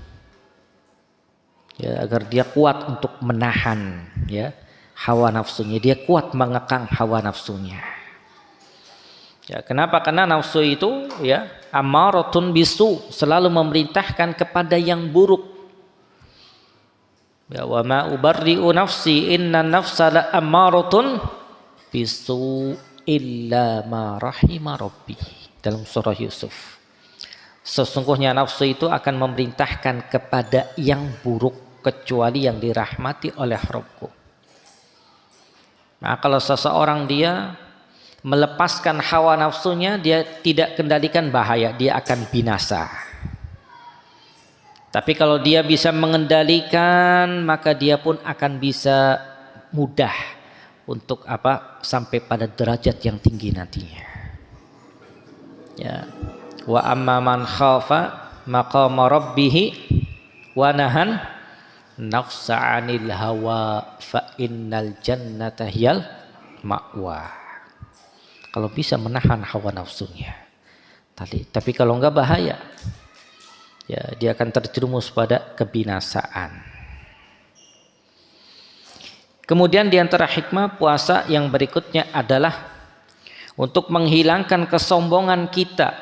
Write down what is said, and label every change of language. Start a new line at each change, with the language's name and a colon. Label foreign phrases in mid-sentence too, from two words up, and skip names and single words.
Indonesian: Ya, agar dia kuat untuk menahan ya hawa nafsunya, dia kuat mengekang hawa nafsunya. Ya, kenapa? Karena nafsu itu ya
Arabic: أمارة بالسوء,
Indonesian: selalu memerintahkan kepada yang buruk. Ya,
Arabic: وما أبرئ نفسي إن النفس لأمارة بالسوء إلا ما رحم ربي,
Indonesian: dalam surah Yusuf. Sesungguhnya nafsu itu akan memerintahkan kepada yang buruk kecuali yang dirahmati oleh Rabbku. Nah, kalau seseorang dia melepaskan hawa nafsunya, dia tidak kendalikan bahaya, dia akan binasa. Tapi kalau dia bisa mengendalikan, maka dia pun akan bisa mudah untuk sampai pada derajat yang tinggi nantinya. Ya.
Arabic: وأما من خاف مقام ربه ونهى النفس عن الهوى فإن الجنة هي المأوى.
Indonesian: Kalau bisa menahan hawa nafsunya. Tapi kalau enggak bahaya. Ya, dia akan terjerumus pada kebinasaan. Kemudian di antara hikmah puasa yang berikutnya adalah untuk menghilangkan kesombongan kita.